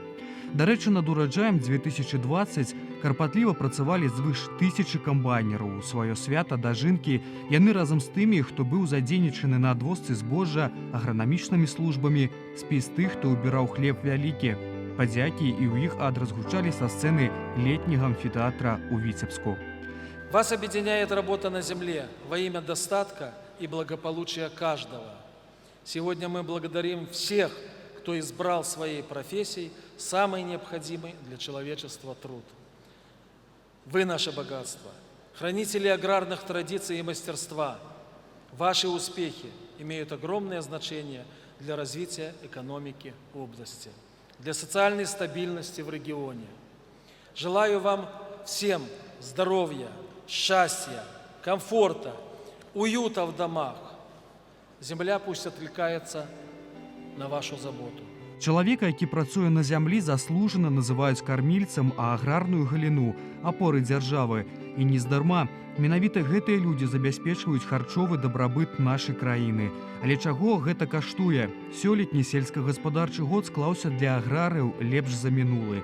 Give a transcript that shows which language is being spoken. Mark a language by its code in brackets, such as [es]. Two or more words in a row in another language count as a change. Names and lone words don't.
[be] Дарэчы, над ураджаем 2020 карпатліва працавалі звыш 1000 камбайнераў. У сваё свята дажынкі яны разам з тымі, хто быў задзейнічаны на адвозцы збожжа агранамічнымі службамі, спіс тых, хто ўбіраў хлеб вялікі. Падзякі і ў іх адрас гучалі са сцэны летняга амфітэатра ў Віцебску. [ru] Вас объединяет работа на земле во имя достатка и благополучия каждого. Сегодня мы благодарим всех, кто избрал своей профессией самый необходимый для человечества труд. Вы наше богатство, хранители аграрных традиций и мастерства. Ваши успехи имеют огромное значение для развития экономики области, для социальной стабильности в регионе. Желаю вам всем здоровья, счастья, комфорта, уюта в домах. Земля пусть откликается на вашу заботу. [be] Чалавека, які працуе на зямлі, заслужана называюць кармільцам, а аграрную галіну апорай дзяржавы. І нездарма менавіта гэтыя людзі забяспечваюць харчовы дабрабыт нашай краіны. Але чаго гэта каштуе? Сёлетні сельскагаспадарчы год склаўся для аграрыяў лепш за мінулы.